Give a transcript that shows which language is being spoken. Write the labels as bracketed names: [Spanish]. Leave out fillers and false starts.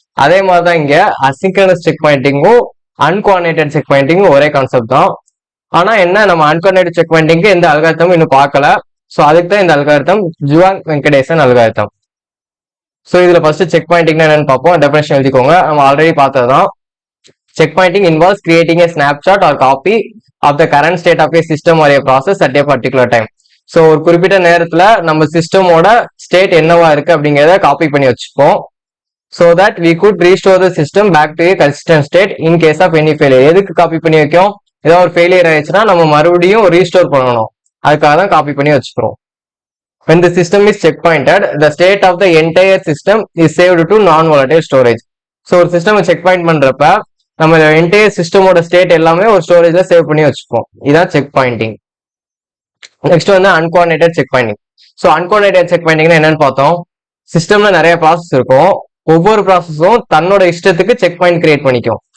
[Tamil] அதே மாதிரிதான் இங்க அசிங்க்ரனஸ் செக் பாயிண்டிங்கும் அன்கோஆர்டினேட்டட் செக் பாயிண்டிங்கும் ஒரே கான்செப்ட் தான். ஆனா என்ன, நம்ம அன்கோஆர்டினேட்டட் செக் பாயிண்டிங்க்கு எந்த அல்காரிதமும் இன்னும் பார்க்கல. சோ அதுக்கு தான் இந்த algorithm Zhuang Venkatesan algorithm. So இதுல ஃபர்ஸ்ட் செக் பாயிண்டிங் என்னன்னு பார்ப்போம். டெஃபினேஷன் எழுதிக்கோங்க, நம்ம already பார்த்ததுதான். [English] Checkpointing involves creating a snapshot or copy of the current state of a system or a process at a particular time. [Tamil] So ஒரு குறிப்பிட்ட நேரத்துல நம்ம சிஸ்டமோட state என்னவா இருக்கு அப்படிங்கிறத காப்பி பண்ணி வச்சுப்போம். [English] So that we could restore the system back to a consistent state in case of any failure. [Tamil] எதுக்கு காப்பி பண்ணி வைக்கும்? ஏதாவது ஒரு ஃபெயிலியர் ஆயிடுச்சுன்னா நம்ம மறுபடியும் ரீஸ்டோர் பண்ணணும், அதுக்காக தான் காப்பி பண்ணி வச்சுக்கிறோம். [English] When the system is check pointed, the state of the entire system is saved to non-volatile storage. [Tamil] So ஒரு சிஸ்டம் செக் பாயிண்ட் பண்றப்ப நம்ம என்டையர் சிஸ்டமோட ஸ்டேட் எல்லாமே ஒரு ஸ்டோரேஜ்ல சேவ் பண்ணி வச்சுப்போம். இதான் செக் பாயிண்டிங். நெக்ஸ்ட் வந்து அன்கோஆர்டினேட்டட் செக் பாயிண்டிங். ஸோ அன்கோஆர்டினேட்டட் செக் பாயிண்டிங்னா என்னன்னு பார்த்தோம். சிஸ்டம்ல நிறைய ப்ராசஸ் இருக்கும், ஒவ்வொரு ப்ராசஸும் தன்னோட இஷ்டத்துக்கு செக் பாயிண்ட் கிரியேட் பண்ணிக்கும்.